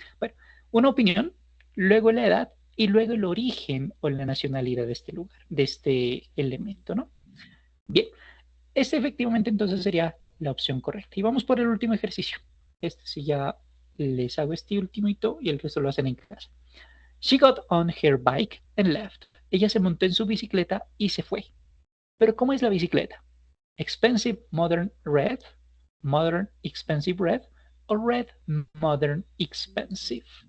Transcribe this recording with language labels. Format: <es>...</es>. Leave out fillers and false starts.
<es>Bueno, una opinión, luego la edad y luego el origen o la nacionalidad de este lugar, de este elemento, ¿no? Bien, este efectivamente entonces sería la opción correcta. Y vamos por el último ejercicio. Este sí ya les hago este ultimito y el resto lo hacen en casa.</es> <en>She got on her bike and left.</en> <es>Ella se montó en su bicicleta y se fue. Pero ¿cómo es la bicicleta?</es> <en>Expensive modern red, modern expensive red, o red modern expensive.</en>